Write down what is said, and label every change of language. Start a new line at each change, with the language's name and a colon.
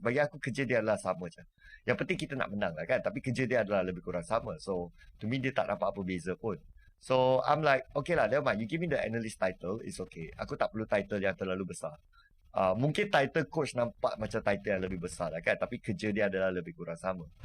Malay: Bagi aku kerja dia adalah sama je. Yang penting kita nak menang lah kan, tapi kerja dia adalah lebih kurang sama.
English: So to me
Malay: dia tak nampak apa beza pun.
English: So I'm like, okay lah, never mind, you give me the analyst title, it's okay.
Malay: Aku tak perlu title yang terlalu besar. Mungkin title coach nampak macam title yang lebih besar lah kan, tapi kerja dia adalah lebih kurang sama.